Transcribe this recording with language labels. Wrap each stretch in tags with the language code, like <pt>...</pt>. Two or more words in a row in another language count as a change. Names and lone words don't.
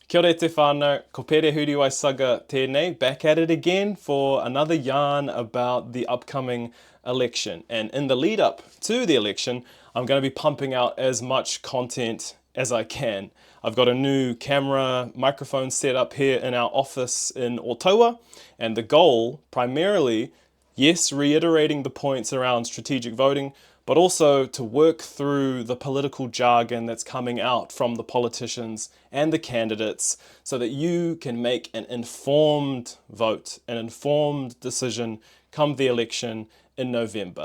<mi>Kia ora te whānau, ko pere huri waisaga tēnei,</mi> <en>back at it again for another yarn about the upcoming election. And in the lead up to the election, I'm going to be pumping out as much content as I can. I've got a new camera microphone set up here in our office in Ottawa, and the goal primarily, yes, reiterating the points around strategic voting, but also to work through the political jargon that's coming out from the politicians and the candidates so that you can make an informed vote, an informed decision come the election in November.</en>